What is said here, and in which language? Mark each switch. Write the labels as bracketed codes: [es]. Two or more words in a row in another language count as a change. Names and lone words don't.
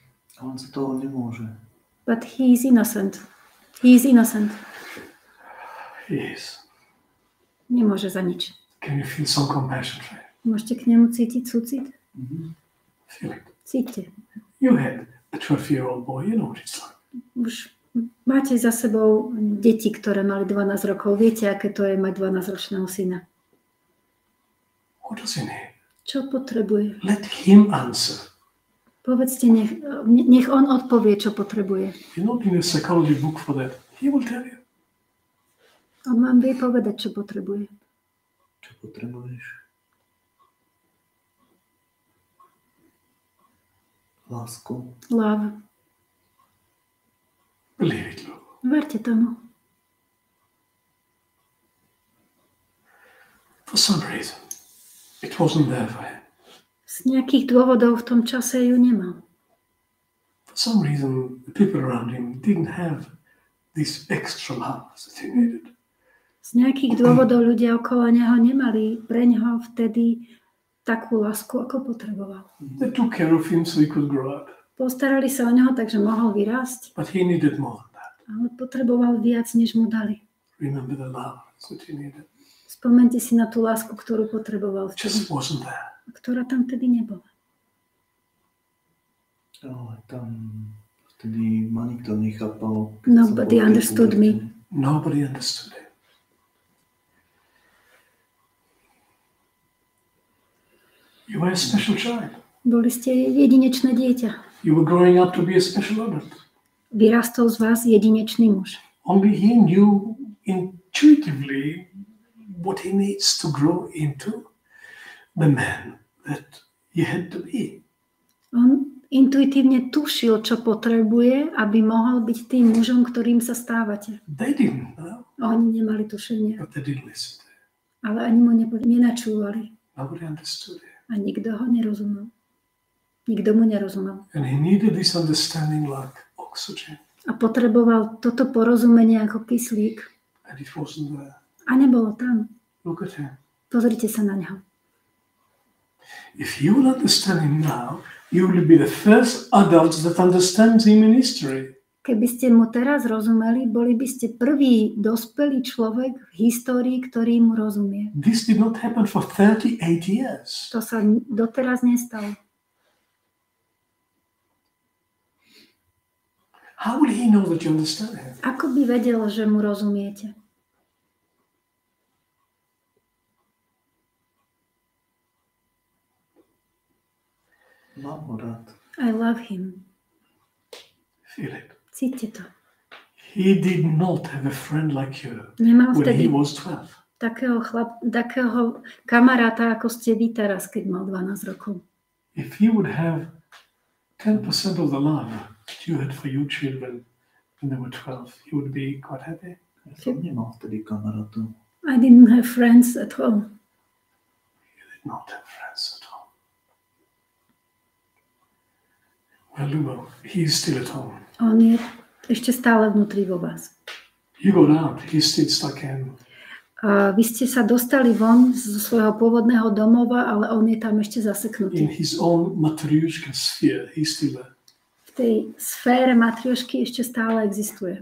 [sk] A on sa toho nemôže. [en] But he is innocent. He is innocent. He is. [sk] Nemôže za nič. [en] Can you feel some compassion for him? [sk] Môžete k nemu cítiť súcit? [en] Feel it. [sk] Cíťte. [en] You had a 12-year-old boy, you know what it's like. [sk] Už máte za sebou deti, ktoré mali 12 rokov. Viete, aké to je mať 12-ročného syna. [en] What does he need? [sk] Čo potrebuje? [en] Let him answer. [sk] Povedzte, nech on odpovie, čo potrebuje. [en] You don't need a psychology book for that. He will tell you. [sk] On vám vie povedať, čo potrebuje. Čo potrebuješ? Lásku. [en] Love. Believe it, Lord. [sk] Verte tomu. [en] For some reason, it wasn't there for him. [sk] Z nejakých dôvodov v tom čase ju nemal. [en] For some reason, the people around him didn't have this extra love that he needed. [sk] Z nejakých dôvodov ľudia okolo neho nemali pre neho vtedy takú lásku, ako potreboval. [en] They took care of him so he could grow up. [sk] Postarali sa o neho, takže mohol vyrásť, [en] But he needed more than that. [sk] ale potreboval viac, než mu dali. [en] Remember the love that he needed. [sk] Spomente si na tú lásku, ktorú potreboval [en] Just [sk] vtedy, [en] wasn't there. [sk] ktorá tam vtedy nebola. Ale tam vtedy ma nikto nechápal. [en] Nobody understood me. Nobody understood him. You were a special child. [sk] Boli ste jedinečné dieťa. [en] You were growing up to be a special adult. [sk] Vyrastol z vás jedinečný muž. [en] Only he knew intuitively what he needs to grow into the man that he had to be. [sk] On intuitívne tušil, čo potrebuje, aby mohol byť tým mužom, ktorým sa stávate. [en] They didn't know, [sk] Oni nemali tušenie, [en] but they didn't listen to him. [sk] ale ani mu nenačúvali. [en] Nobody understood him. [sk] A nikto ho nerozumel. Nikto mu nerozumel. [en] And he needed this understanding like oxygen. [sk] A potreboval toto porozumenie ako kyslík. [en] And it wasn't there. [sk] A nebolo tam. [en] Look at him. [sk] Pozrite sa na neho. [en] If you will understand him now, you will be the first adults that understands him in history. [sk] Keby ste mu teraz rozumeli, boli by ste prvý dospelý človek v histórii, ktorý mu rozumie. [en] This did not happen for 38 years. [sk] To sa doteraz nestalo. [en] How would he know that you understand him? [sk] Ako by vedel, že mu rozumiete? Mám ho rád. [en] I love him. Feel it. [sk] Cíťte to. [en] He did not have a friend like you [sk] Nemal [en] when he [sk] vtedy [en] was 12. [sk] takého kamaráta, ako ste vy teraz, keď mal 12 rokov. [en] If he would have 10% of the love that you had for your children when they were 12, he would be quite happy. [sk] Ja som nemal vtedy kamarátov. [en] I didn't have friends at home. You did not have friends at home. Well, Lubo, he is still at home. [sk] On je ešte stále vnútri vo vás. [en] You got out, he's still stuck in. [sk] A vy ste sa dostali von zo svojho pôvodného domova, ale on je tam ešte [en] In [sk] zaseknutý. [en] his own Matryoshka sphere, he's still there. [sk] V tej sfére matriošky ešte stále existuje.